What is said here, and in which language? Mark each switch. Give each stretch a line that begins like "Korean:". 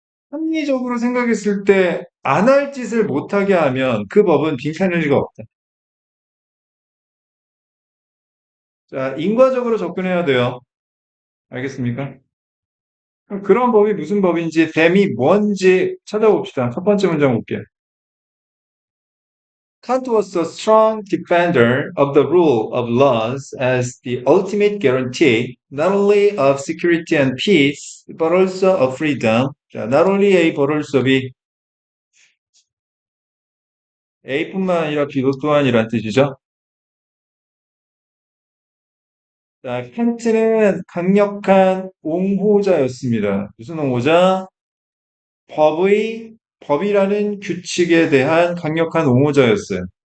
Korean: 합리적으로 생각했을 때 안 할 짓을 못하게 하면 그 법은 빈칸일 리가 없다. 자, 인과적으로 접근해야 돼요. 알겠습니까? 그럼 그런 법이 무슨 법인지, 댐이 뭔지 찾아봅시다. 첫 번째 문장 볼게요.
English: Kant was a strong defender of the rule of laws as the ultimate guarantee not only of security and peace, but also of freedom. 자, not only A, but also B.
Korean: A뿐만 아니라 B도 또한이란 뜻이죠. 자, 칸트는 강력한 옹호자였습니다. 무슨 옹호자? 법이라는 규칙에 대한 강력한 옹호자였어요.